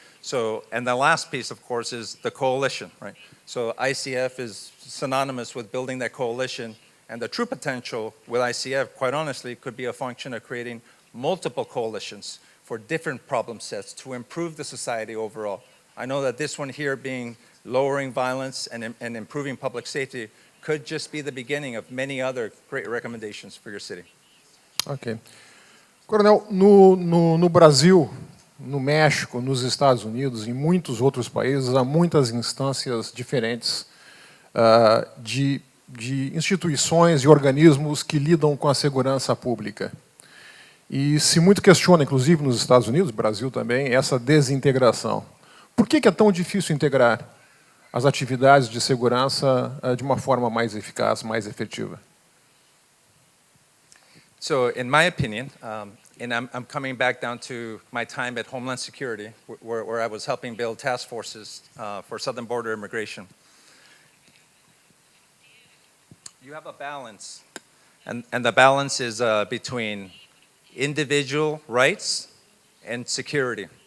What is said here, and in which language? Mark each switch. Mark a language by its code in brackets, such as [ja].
[en] So, and the last piece, of course, is the coalition, right? So ICF is synonymous with building that coalition, and the true potential with ICF, quite honestly, could be a function of creating multiple coalitions for different problem sets to improve the society overall. I know that this one here being lowering violence and improving public safety could just be the beginning of many other great recommendations for your city. Ok. [pt] Coronel, no Brasil, no México, nos Estados Unidos e em muitos outros países, há muitas instâncias diferentes de instituições e organismos que lidam com a segurança pública. E se muito questiona, inclusive nos Estados Unidos, Brasil também, essa desintegração. Por que é tão difícil integrar as atividades de segurança de uma forma mais eficaz, mais efetiva? [en] So, in my opinion, and I'm coming back down to my time at Homeland Security, where I was helping build task forces for southern border immigration. You have a balance, and the balance is between individual rights and security.